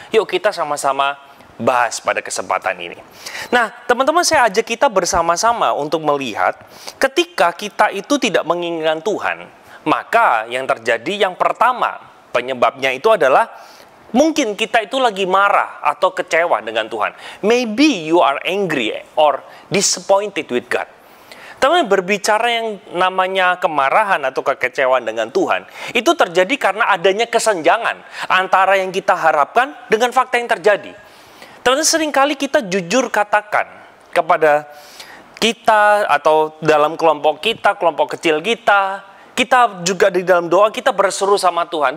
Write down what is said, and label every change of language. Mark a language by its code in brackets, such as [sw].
[id] Yuk kita sama-sama bahas pada kesempatan ini. Nah teman-teman, saya ajak kita bersama-sama untuk melihat ketika kita itu tidak menginginkan Tuhan, maka yang terjadi yang pertama penyebabnya itu adalah mungkin kita itu lagi marah atau kecewa dengan Tuhan. [en] Maybe you are angry or disappointed with God. [id] Teman, berbicara yang namanya kemarahan atau kekecewaan dengan Tuhan, itu terjadi karena adanya kesenjangan antara yang kita harapkan dengan fakta yang terjadi. Teman, seringkali kita jujur katakan kepada kita atau dalam kelompok kita, kelompok kecil kita juga di dalam doa kita berseru sama Tuhan.